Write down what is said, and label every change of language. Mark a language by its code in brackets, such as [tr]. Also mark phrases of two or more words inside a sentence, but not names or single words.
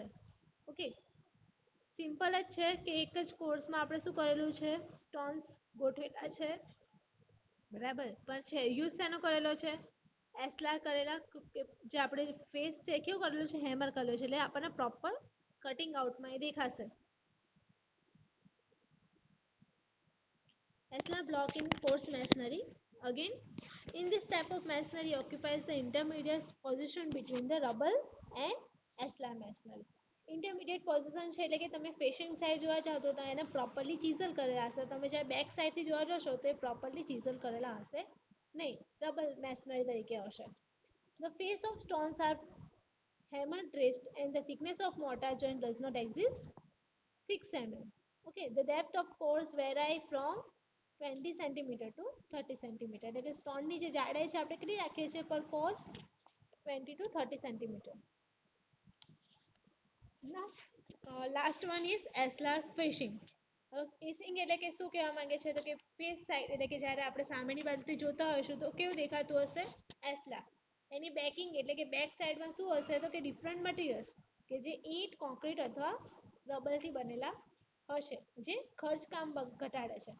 [gu] ઓકે, સિમ્પલ જ છે કે એક જ કોર્સમાં આપણે શું કરેલું છે સ્ટોન્સ ગોઠવેલા છે, બરાબર. પણ છે યુઝ શેનો કરેલો છે એસ્લાર કરેલા, જે આપણે ફેસ છે કેવું કરેલું છે હેમર કરેલું છે, એટલે આપણને [en] proper cutting outમાં [gu] એ દેખાશે. [en] Eslar block in coarse masonry. Again, in this type of masonry occupies the intermediate position between the rubble and Eslar masonry. intermediate position [gu] છે એટલે કે તમે [en] facing side [gu] જોવા જાઓ તો એને [en] properly chisel [gu] કરેલા હશે, તમે જ્યારે [en] back sideથી [gu] જોવા જશો તો એ [en] properly chisel [gu] કરેલા હશે નહીં, [en] double masonry [gu] તરીકે હશે. [en] The face of stones are hammer dressed and the thickness of mortar joint does not exist 6 mm. Okay, the depth of course vary from 20 cm to 30 cm. [gu] એટલે સ્ટોનની જે જાડાઈ છે આપણે કેટલી રાખીએ છીએ [en] per course 20 to 30 cm. Now, last one is Eslar fishing. [gu] ફેસિંગ એટલે કે શું કહેવા માંગે છે તો કે [en] face side [gu] એટલે કે જ્યારે આપણે સામેની બાજુથી જોતા હોઈશું તો કેવું દેખાતું હશે એસ્લા. એની બેકિંગ એટલે કે [en] back sideમાં [gu] શું હશે તો કે [en] different materials [gu] કે જે ઈંટ, કોન્ક્રીટ અથવા રબરથી બનેલા હશે, જે ખર્ચ કામ ઘટાડે છે.